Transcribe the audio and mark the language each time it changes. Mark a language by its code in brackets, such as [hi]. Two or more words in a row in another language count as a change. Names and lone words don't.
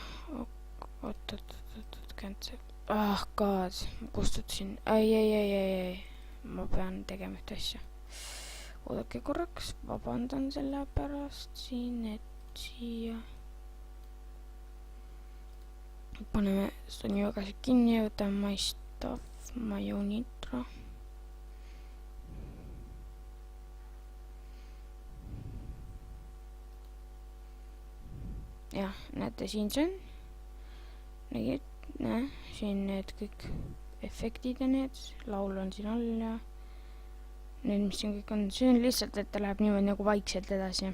[et] Oot, cancel. God, ma kustutasin. Ei. Ma pean tegema ühte asja. Oodake korraks, vabandan selle pärast siin, et siia. Paneme seda nii väga kinni ja võtame [en] my stuff, my own intro. [et] Jah, näete, siin see on. Nägid, siin need kõik efektid ja need, laul on siin all ja need, mis siin kõik on, see on lihtsalt, et ta läheb niimoodi nagu vaikselt edasi.